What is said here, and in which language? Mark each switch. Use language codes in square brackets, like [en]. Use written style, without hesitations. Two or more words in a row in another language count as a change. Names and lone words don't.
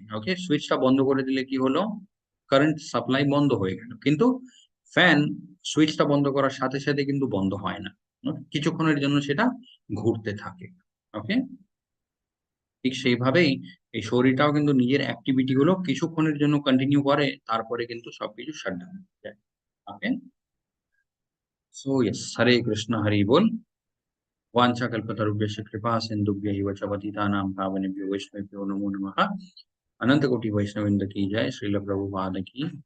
[bn] ওকে, সুইচটা বন্ধ করে দিলে কি হলো, কারেন্ট সাপ্লাই বন্ধ হয়ে গেল, কিন্তু ফ্যান সুইচটা বন্ধ করার সাথে সাথে কিন্তু বন্ধ হয় না, কিছুক্ষণের জন্য সেটা ঘুরতে থাকে। ওকে, ঠিক সেইভাবেই এই শরীরটাও কিন্তু নিজের অ্যাক্টিভিটি গুলো কিছুক্ষণের জন্য কন্টিনিউ করে, তারপরে কিন্তু সবকিছু শাটডাউন হয়ে যায়। [en] okay, so yes, [bn] হরে কৃষ্ণ, হরি বল। [sa] वाञ्छाकल्पतरुभ्यश्च कृपा सिन्धुभ्यैव च पतितानां पावनेभ्यो वैष्णवेभ्यो नमो नमः। [hi] अनंत कोटि वैष्णववृंद की जय, श्रील प्रभुपाद की